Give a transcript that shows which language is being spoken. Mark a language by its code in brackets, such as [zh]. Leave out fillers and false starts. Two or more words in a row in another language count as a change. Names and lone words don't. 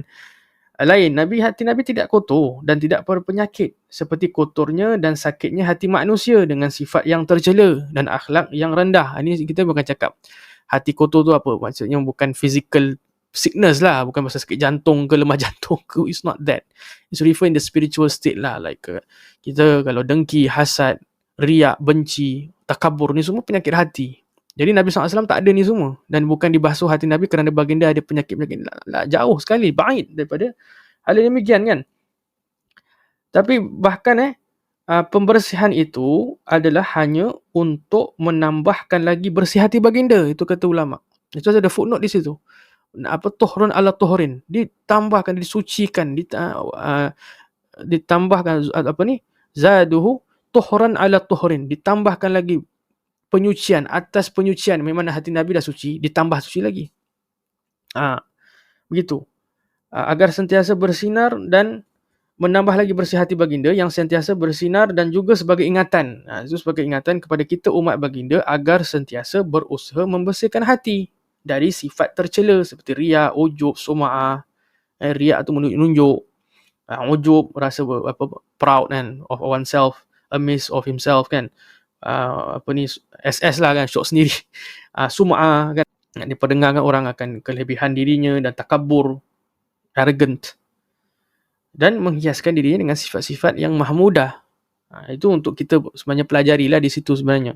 [ms] Lain, hati Nabi tidak kotor dan tidak berpenyakit seperti kotornya dan sakitnya hati manusia dengan sifat yang tercela dan akhlak yang rendah. Ini kita bukan cakap hati kotor tu apa. Maksudnya bukan [en] physical sickness [ms] lah. Bukan pasal sakit jantung ke lemah jantung ke. [en] It's not that. It's referring the spiritual state lah. [ms] Like kita kalau dengki, hasad, riak, benci, takabur ni semua penyakit hati. Jadi Nabi SAW tak ada ni semua. Dan bukan dibasuh hati Nabi kerana baginda ada penyakit-penyakit. Jauh sekali, baik daripada hal yang demikian kan. Tapi bahkan pembersihan itu adalah hanya untuk menambahkan lagi bersih hati baginda. Itu kata ulama. Itu ada footnote di situ. [ar] طهر على طهر. [ms] Ditambahkan, disucikan. Ditambahkan [ar] زاده طهرا على طهر. [ms] Ditambahkan lagi penyucian atas penyucian. Memang hati Nabi dah suci, ditambah suci lagi. Begitu. Agar sentiasa bersinar dan menambah lagi bersih hati baginda yang sentiasa bersinar dan juga sebagai ingatan. Itu sebagai ingatan kepada kita umat baginda agar sentiasa berusaha membersihkan hati dari sifat tercela seperti riak, ujub, sum'ah. Riak tu menunjuk. Ujub rasa proud kan [en] of oneself, amazed of himself [ms] kan. SS lah kan, syok sendiri. Sum'ah kan, diperdengarkan orang akan kelebihan dirinya dan takabur, arrogant, dan menghiaskan dirinya dengan sifat-sifat yang mahmudah. Itu untuk kita sebenarnya pelajarilah di situ sebenarnya.